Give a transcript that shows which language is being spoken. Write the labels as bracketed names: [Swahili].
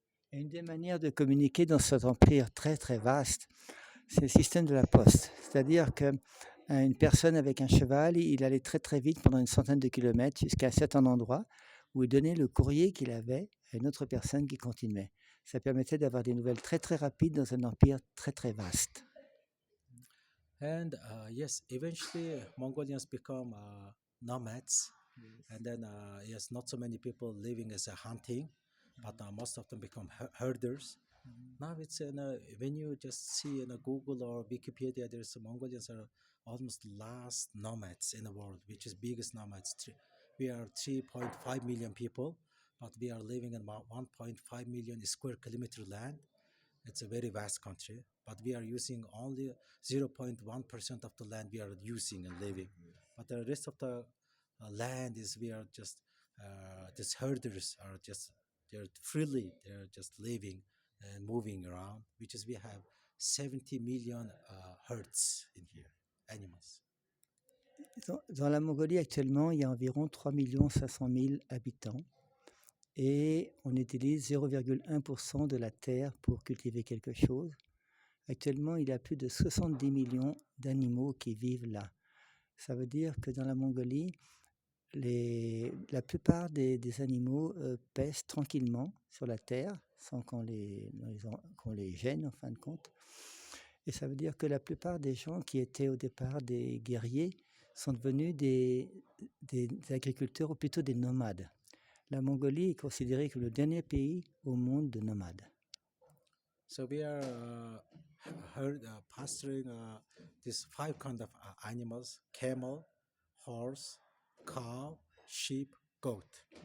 [French] Et une des manières de communiquer dans cet empire très très vaste, c'est le système de la poste. C'est-à-dire qu'une personne avec un cheval, il allait très très vite pendant une centaine de kilomètres jusqu'à un certain endroit où il donnait le courrier qu'il avait à une autre personne qui continuait. Ça permettait d'avoir des nouvelles très très rapides dans un empire très très vaste. [English] And yes, eventually Mongolians become nomads, and then yes, not so many people living as a hunting, but most of them become herders. Now it's when you just see in a Google or Wikipedia, there's Mongolians are almost last nomads in the world, which is biggest nomads. We are 3.5 million people, but we are living in about 1.5 million square kilometer land. It's a very vast country, but we are using only 0.1% of the land we are using and living. But the rest of the land is we are just these herders are just they're just living and moving around, which is we have 70 million herds in here, animals. [French] Dans la Mongolie actuellement, il y a environ 3 500 000 habitants et on utilise 0,1% de la terre pour cultiver quelque chose. Actuellement, il y a plus de 70 millions d'animaux qui vivent là. Ça veut dire que dans la Mongolie, la plupart des animaux pèsent tranquillement sur la terre sans qu'on les gêne en fin de compte. Et ça veut dire que la plupart des gens qui étaient au départ des guerriers sont devenus des agriculteurs ou plutôt des nomades. La Mongolie est considérée comme le dernier pays au monde de nomades. [English] So we are pasturing these 5 kinds of animals: camel, horse, cow, sheep, goat.